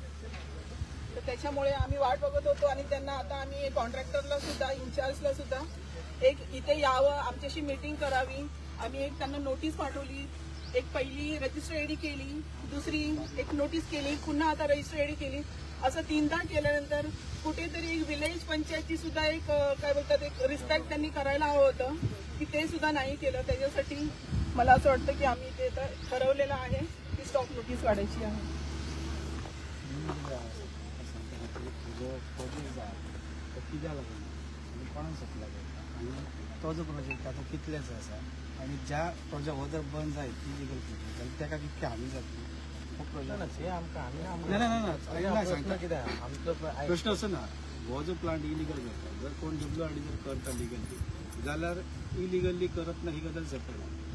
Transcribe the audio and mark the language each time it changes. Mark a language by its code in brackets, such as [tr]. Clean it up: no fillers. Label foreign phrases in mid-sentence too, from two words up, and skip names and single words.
[mr] तर त्याच्यामुळे आम्ही वाट बघत होतो आणि त्यांना आता आम्ही कॉन्ट्रॅक्टरला सुद्धा इन्चार्जला सुद्धा एक इथे यावं, आमच्याशी मीटिंग करावी, आम्ही एक त्यांना नोटीस पाठवली, एक पहिली [en] register AD [mr] केली, दुसरी एक नोटीस केली, पुन्हा आता [en] register AD [mr] केली, असं 3दा केल्यानंतर कुठेतरी एक विलेज पंचायतची सुद्धा एक काय बोलतात एक रिस्पेक्ट त्यांनी करायला हवं होतं की ते सुद्धा नाही केलं। त्याच्यासाठी मला असं वाटतं की आम्ही ते ठरवलेलं आहे की [en] stop notice [mr] काढायची आहे। [kok] तो जो प्रोजेक्ट आता कितलेच आसा आणि ज्या प्रोजेक्ट जर बंद जायत [en] illegal project [kok] जाल्यार ताका कितके हानी जातली? प्रश्न असो ना, हो जो प्लांट इलिगल करता, जर कोण WRD जर करता लिगली जाल्यार इलिगली करप ना ही गजाल सेपरेट